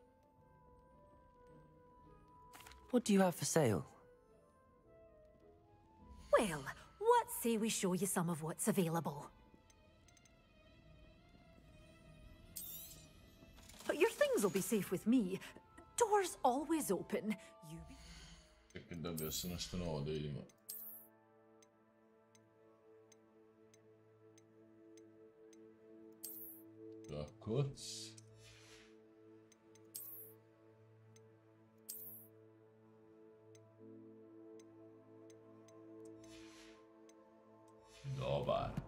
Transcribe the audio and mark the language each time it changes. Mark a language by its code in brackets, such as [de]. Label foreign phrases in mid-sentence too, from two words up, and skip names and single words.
[en] What do you have for sale? Well, what say we show you some of what's available? But your things will be safe with me. Doors always open. You be... [hr] Čekaj, dobio sam nešto novo da vidimo. Takoc. Dobar.